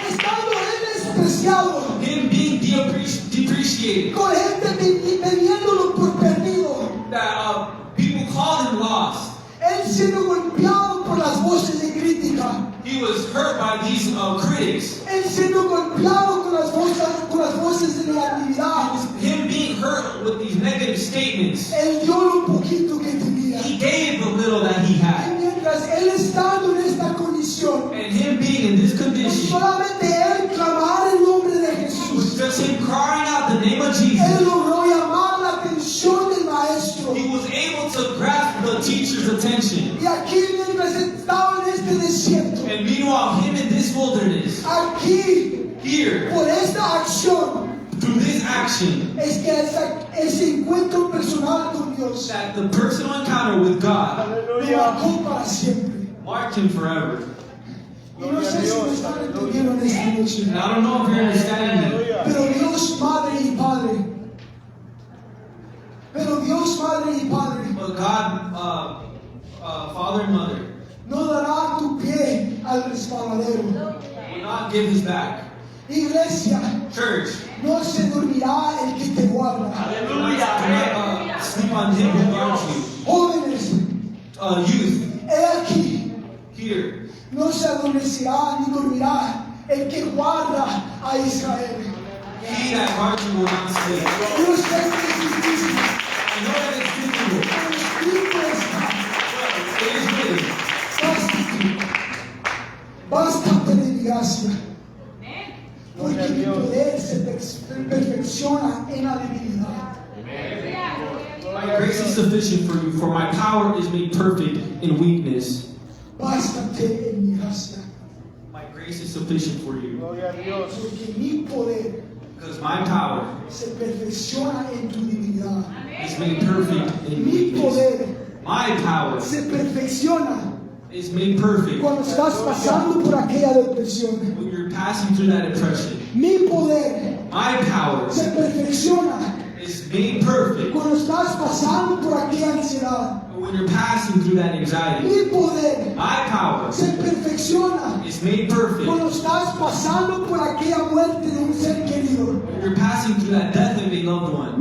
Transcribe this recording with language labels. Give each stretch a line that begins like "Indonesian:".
Spanish: estando él despreciado,
English: him being depreciated,
Spanish: con gente teniéndolo por perdido,
English: that people called him lost.
Spanish: él siendo golpeado por las voces de crítica,
English: He was hurt by these critics.
Spanish: él siendo golpeado con las voces de negatividad,
English: Him being hurt with these negative statements.
Spanish: él dio lo poquito que tenía.
English: He gave the little that he
Spanish: Y
English: had.
Spanish: mientras él estando en esta condición,
English: And him being in this
Spanish: no
English: condition
Spanish: solamente él clamar el nombre de
English: was
Spanish: Jesús,
English: just him crying out the name of
Spanish: él
English: Jesus.
Spanish: logró llamar la atención del maestro.
English: He was able to grasp the teacher's attention.
Spanish: Y aquí mientras estaba en este desierto,
English: And And meanwhile, him in this wilderness,
Spanish: aquí,
English: here,
Spanish: por esta acción,
English: through this action,
Spanish: es que ese encuentro personal con Dios
English: that the personal encounter with God
Spanish: lo Aleluya. marcó para siempre.
English: marked him forever.
Spanish: Y no sé si me están entendiendo en esta noche.
English: And I don't know if you're understanding me,
Spanish: Aleluya. Pero Dios Padre y Padre. Pero Dios Padre y Padre
English: but God, Father and Mother,
Spanish: no dará tu pie al resbaladero.
English: will not give his back.
Spanish: Iglesia,
English: Church,
Spanish: no se dormirá el que te guarda.
English: do not sleep on him who guards you.
Spanish: Jóvenes,
English: Youth,
Spanish: he aquí,
English: here,
Spanish: no se adormecerá ni dormirá el que guarda a Israel.
English: he that guards you will not sleep.
Spanish: Yo sé que es difícil,
English: I know that it's difficult,
Spanish: pero Espíritu está.
English: but it is written.
Spanish: Bástate de mi gracia, porque mi poder se perfecciona en la debilidad.
English: My grace is sufficient for you, for my power is made perfect in weakness.
Spanish: Bástate en mi gracia,
English: My grace is sufficient for you,
Spanish: Gloria a Dios. porque mi poder
English: because my power
Spanish: se perfecciona en tu debilidad.
English: is made perfect in
Spanish: Mi
English: weakness.
Spanish: poder
English: My power
Spanish: se perfecciona
English: is made perfect
Spanish: cuando estás pasando por aquella depresión.
English: when you're passing through that depression.
Spanish: Mi poder
English: My power
Spanish: se perfecciona
English: is made perfect
Spanish: cuando estás pasando por aquella ansiedad.
English: when you're passing through that anxiety.
Spanish: Mi poder
English: My power
Spanish: se perfecciona
English: is made perfect
Spanish: cuando estás pasando por aquella muerte de un ser querido.
English: when you're passing through that death of a loved one.